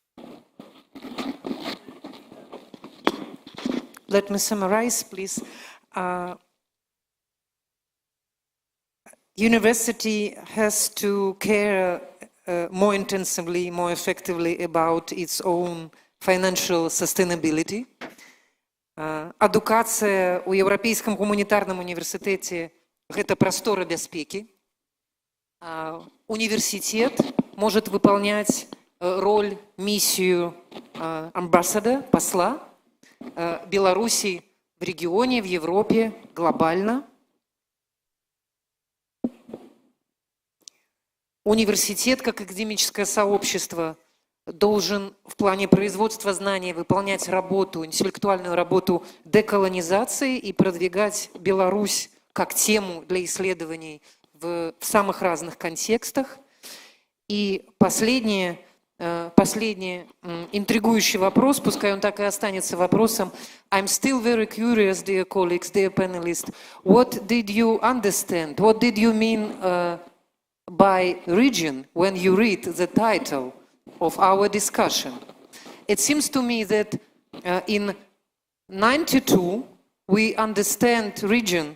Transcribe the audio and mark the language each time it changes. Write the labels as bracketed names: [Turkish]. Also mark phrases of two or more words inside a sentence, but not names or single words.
[English] Let me summarize, please. University has to care more intensively, more effectively about its own financial sustainability. [Belarusian] Адукацыя у Еўрапейскім гуманітарным універсітэце – гэта прастора бяспекі. [Russian] Университет может выполнять роль, миссию амбассадора, посла Беларуси в регионе, в Европе, глобально. Университет, как академическое сообщество, должен в плане производства знаний выполнять работу, интеллектуальную работу деколонизации и продвигать Беларусь как тему для исследований в самых разных контекстах. И последний интригующий вопрос, пускай он так и останется вопросом. [English] I'm still very curious, dear colleagues, dear panelists. What did you understand? What did you mean by region when you read the title of our discussion? It seems to me that in 92 we understand region.